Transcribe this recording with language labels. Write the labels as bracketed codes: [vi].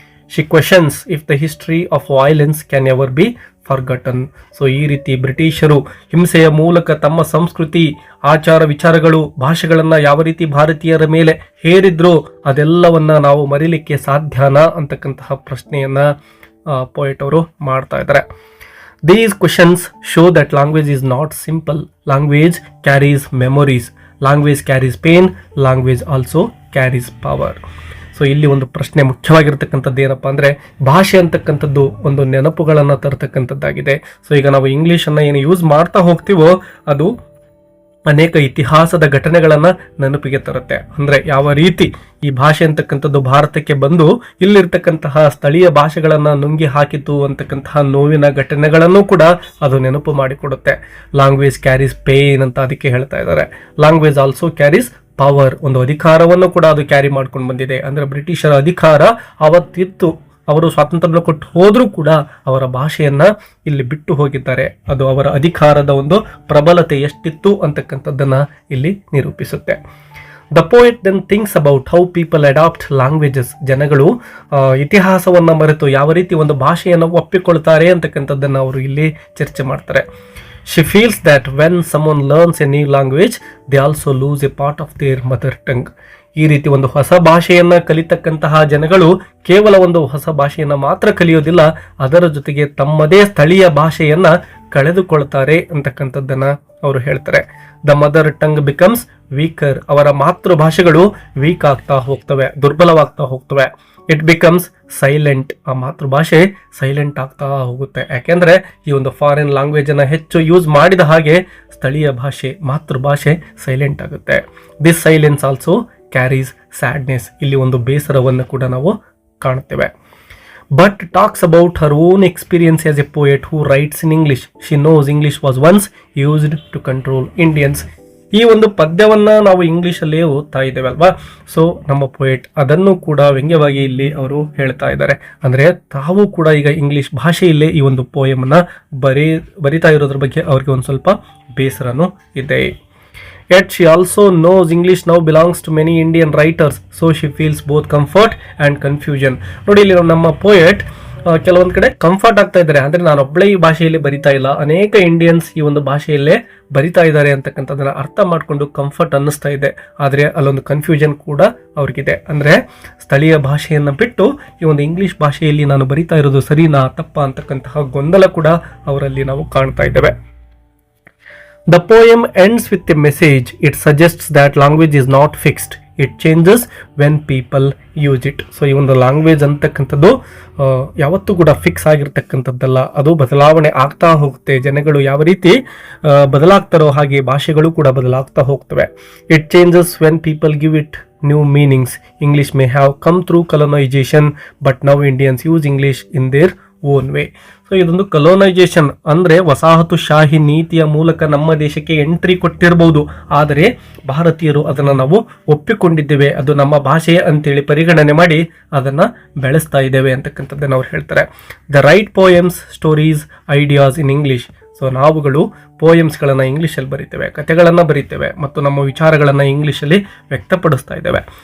[en] She questions if the history of violence can ever be forgotten. [kn] So ಈ ರೀತಿ ಬ್ರಿಟಿಷರು ಹಿಂಸೆಯ ಮೂಲಕ ತಮ್ಮ ಸಂಸ್ಕೃತಿ, ಆಚಾರ ವಿಚಾರಗಳು, ಭಾಷೆಗಳನ್ನ ಯಾವ ರೀತಿ ಭಾರತೀಯರ ಮೇಲೆ ಹೇರಿದ್ರು ಅದೆಲ್ಲವನ್ನ ನಾವು ಮರಿಲಿಕ್ಕೆ ಸಾಧ್ಯನಾ ಅಂತಕ್ಕಂತಹ ಪ್ರಶ್ನೆಯನ್ನ ಪೋಯೆಟ್ ಅವರು ಮಾಡ್ತಾ ಇದ್ದಾರೆ. [en] These questions show that language is not simple. Language carries memories. Language carries pain. Language also carries power. [kn] So ಇಲ್ಲಿ ಒಂದು ಪ್ರಶ್ನೆ ಮುಖ್ಯವಾಗಿರ್ತಕ್ಕಂಥದ್ದು ಏನಪ್ಪ ಅಂದ್ರೆ, ಭಾಷೆ ಅಂತಕ್ಕಂಥದ್ದು ಒಂದು ನೆನಪುಗಳನ್ನು ತರತಕ್ಕಂಥದ್ದಾಗಿದೆ. ಸೊ ಈಗ ನಾವು ಇಂಗ್ಲಿಷ್ ಅನ್ನ ಏನು ಯೂಸ್ ಮಾಡ್ತಾ ಹೋಗ್ತೀವೋ ಅದು ಅನೇಕ ಇತಿಹಾಸದ ಘಟನೆಗಳನ್ನ ನೆನಪಿಗೆ ತರುತ್ತೆ. ಅಂದ್ರೆ ಯಾವ ರೀತಿ ಈ ಭಾಷೆ ಅಂತಕ್ಕಂಥದ್ದು ಭಾರತಕ್ಕೆ ಬಂದು ಇಲ್ಲಿರ್ತಕ್ಕಂತಹ ಸ್ಥಳೀಯ ಭಾಷೆಗಳನ್ನ ನುಂಗಿ ಹಾಕಿತು ಅಂತಕ್ಕಂತಹ ನೋವಿನ ಘಟನೆಗಳನ್ನು ಕೂಡ ಅದು ನೆನಪು ಮಾಡಿಕೊಡುತ್ತೆ. [en] language carries pain [kn] ಅಂತ ಅದಕ್ಕೆ ಹೇಳ್ತಾ ಇದ್ದಾರೆ. [en] language also carries power, [kn] ಒಂದು ಅಧಿಕಾರವನ್ನು ಕೂಡ ಅದು ಕ್ಯಾರಿ ಮಾಡ್ಕೊಂಡು ಬಂದಿದೆ. ಅಂದ್ರೆ ಬ್ರಿಟಿಷರ ಅಧಿಕಾರ ಅವತ್ತಿತ್ತು, ಅವರು ಸ್ವಾತಂತ್ರ್ಯ ಕೊಟ್ಟು ಹೋದ್ರೂ ಕೂಡ ಅವರ ಭಾಷೆಯನ್ನ ಇಲ್ಲಿ ಬಿಟ್ಟು ಹೋಗಿದ್ದಾರೆ. ಅದು ಅವರ ಅಧಿಕಾರದ ಒಂದು ಪ್ರಬಲತೆ ಎಷ್ಟಿತ್ತು ಅಂತಕ್ಕಂಥದ್ದನ್ನ ಇಲ್ಲಿ ನಿರೂಪಿಸುತ್ತೆ. [en] The poet then thinks about how people adapt languages. [kn] ಜನಗಳು ಇತಿಹಾಸವನ್ನ ಮರೆತು ಯಾವ ರೀತಿ ಒಂದು ಭಾಷೆಯನ್ನು ಒಪ್ಪಿಕೊಳ್ತಾರೆ ಅಂತಕ್ಕಂಥದ್ದನ್ನ ಅವರು ಇಲ್ಲಿ ಚರ್ಚೆ ಮಾಡ್ತಾರೆ. [en] She feels that when someone learns a new language, they also lose a part of their mother tongue. [kn] ಈ ರೀತಿ ಒಂದು ಹೊಸ ಭಾಷೆಯನ್ನ ಕಲಿತಕ್ಕಂತಹ ಜನಗಳು ಕೇವಲ ಒಂದು ಹೊಸ ಭಾಷೆಯನ್ನ ಮಾತ್ರ ಕಲಿಯೋದಿಲ್ಲ, ಅದರ ಜೊತೆಗೆ ತಮ್ಮದೇ ಸ್ಥಳೀಯ ಭಾಷೆಯನ್ನ ಕಳೆದುಕೊಳ್ತಾರೆ ಅಂತಕ್ಕಂಥದ್ದನ್ನ ಅವರು ಹೇಳ್ತಾರೆ. [en] The mother tongue becomes weaker. [kn] ಅವರ ಮಾತೃಭಾಷೆಗಳು ವೀಕ್ ಆಗ್ತಾ ಹೋಗ್ತವೆ, ದುರ್ಬಲವಾಗ್ತಾ ಹೋಗ್ತವೆ. [en] It becomes silent. [kn] ಆ ಮಾತೃಭಾಷೆ ಸೈಲೆಂಟ್ ಆಗ್ತಾ ಹೋಗುತ್ತೆ. ಯಾಕೆಂದ್ರೆ ಈ ಒಂದು ಫಾರಿನ್ ಲ್ಯಾಂಗ್ವೇಜ್ ಅನ್ನ ಹೆಚ್ಚು ಯೂಸ್ ಮಾಡಿದ ಹಾಗೆ ಸ್ಥಳೀಯ ಭಾಷೆ ಮಾತೃಭಾಷೆ ಸೈಲೆಂಟ್ ಆಗುತ್ತೆ. [en] This silence also carries sadness. [kn] ಇಲ್ಲಿ ಒಂದು ಬೇಸರವನ್ನು ಕೂಡ ನಾವು ಕಾಣುತ್ತೇವೆ. [en] But talks about her own experience as a poet who writes in English. She knows English was once used to control Indians. [kn] ಈ ಒಂದು ಪದ್ಯವನ್ನ ನಾವು ಇಂಗ್ಲಿಷಲ್ಲೇ ಓದ್ತಾ ಇದ್ದೇವೆ ಅಲ್ವಾ. ಸೊ ನಮ್ಮ ಪೋಯೆಟ್ ಅದನ್ನು ಕೂಡ ವ್ಯಂಗ್ಯವಾಗಿ ಇಲ್ಲಿ ಅವರು ಹೇಳ್ತಾ ಇದ್ದಾರೆ. ಅಂದ್ರೆ ತಾವು ಕೂಡ ಈಗ ಇಂಗ್ಲಿಷ್ ಭಾಷೆಯಲ್ಲೇ ಈ ಒಂದು ಪೋಯಮ್ ಅನ್ನ ಬರಿತಾ ಇರೋದ್ರ ಬಗ್ಗೆ ಅವ್ರಿಗೆ ಒಂದು ಸ್ವಲ್ಪ ಬೇಸರನೂ ಇದೆ. [en] Yet she also knows English now belongs to many Indian writers, so she feels both comfort and confusion. [kn] ನೋಡಿ ಇಲ್ಲಿ ನಮ್ಮ ಪೋಯೆಟ್ ಕೆಲವೊಂದು ಕಡೆ ಕಂಫರ್ಟ್ ಆಗ್ತಾ ಇದ್ದಾರೆ. ಅಂದ್ರೆ ನಾನು ಒಬ್ಬಳೇ ಈ ಭಾಷೆಯಲ್ಲಿ ಬರಿತಾ ಇಲ್ಲ, ಅನೇಕ ಇಂಡಿಯನ್ಸ್ ಈ ಒಂದು ಭಾಷೆಯಲ್ಲೇ ಬರಿತಾ ಇದ್ದಾರೆ ಅಂತಕ್ಕಂಥದ್ದನ್ನ ಅರ್ಥ ಮಾಡ್ಕೊಂಡು ಕಂಫರ್ಟ್ ಅನ್ನಿಸ್ತಾ ಇದೆ. ಆದ್ರೆ ಅಲ್ಲೊಂದು ಕನ್ಫ್ಯೂಷನ್ ಕೂಡ ಅವ್ರಿಗಿದೆ. ಅಂದ್ರೆ ಸ್ಥಳೀಯ ಭಾಷೆಯನ್ನ ಬಿಟ್ಟು ಈ ಒಂದು ಇಂಗ್ಲಿಷ್ ಭಾಷೆಯಲ್ಲಿ ನಾನು ಬರಿತಾ ಇರೋದು ಸರಿನಾ ತಪ್ಪಾ ಅಂತಕ್ಕಂತಹ ಗೊಂದಲ ಕೂಡ ಅವರಲ್ಲಿ ನಾವು ಕಾಣ್ತಾ ಇದ್ದೇವೆ. [en] The poem ends with a message. It suggests that language is not fixed. It changes when people use it. [kn] So ಈ ಒಂದು ಲ್ಯಾಂಗ್ವೇಜ್ ಅಂತಕ್ಕಂಥದ್ದು ಯಾವತ್ತೂ ಕೂಡ ಫಿಕ್ಸ್ ಆಗಿರ್ತಕ್ಕಂಥದ್ದಲ್ಲ, ಅದು ಬದಲಾವಣೆ ಆಗ್ತಾ ಹೋಗುತ್ತೆ. ಜನಗಳು ಯಾವ ರೀತಿ ಬದಲಾಗ್ತಾರೋ ಹಾಗೆ ಭಾಷೆಗಳು ಕೂಡ ಬದಲಾಗ್ತಾ ಹೋಗ್ತವೆ. [en] It changes when people give it new meanings. English may have come through colonization, but now Indians use English in their own way. [kn] So ಇದೊಂದು ಕಲೋನೈಜೇಷನ್ ಅಂದ್ರೆ ವಸಾಹತುಶಾಹಿ ನೀತಿಯ ಮೂಲಕ ನಮ್ಮ ದೇಶಕ್ಕೆ ಎಂಟ್ರಿ ಕೊಟ್ಟಿರಬಹುದು, ಆದರೆ ಭಾರತೀಯರು ಅದನ್ನ ನಾವು ಒಪ್ಪಿಕೊಂಡಿದ್ದೇವೆ, ಅದು ನಮ್ಮ ಭಾಷೆ ಅಂತೇಳಿ ಪರಿಗಣನೆ ಮಾಡಿ ಅದನ್ನ ಬೆಳೆಸ್ತಾ ಇದ್ದೇವೆ ಅಂತಕ್ಕಂಥದ್ದನ್ನು ಅವ್ರು ಹೇಳ್ತಾರೆ. [en] They write poems, stories, ideas in English. [kn] So ನಾವುಗಳು ಪೋಯಮ್ಸ್ಗಳನ್ನು ಇಂಗ್ಲೀಷಲ್ಲಿ ಬರೀತೇವೆ, ಕಥೆಗಳನ್ನು ಬರೀತೇವೆ ಮತ್ತು ನಮ್ಮ ವಿಚಾರಗಳನ್ನು ಇಂಗ್ಲೀಷಲ್ಲಿ ವ್ಯಕ್ತಪಡಿಸ್ತಾ ಇದ್ದೇವೆ.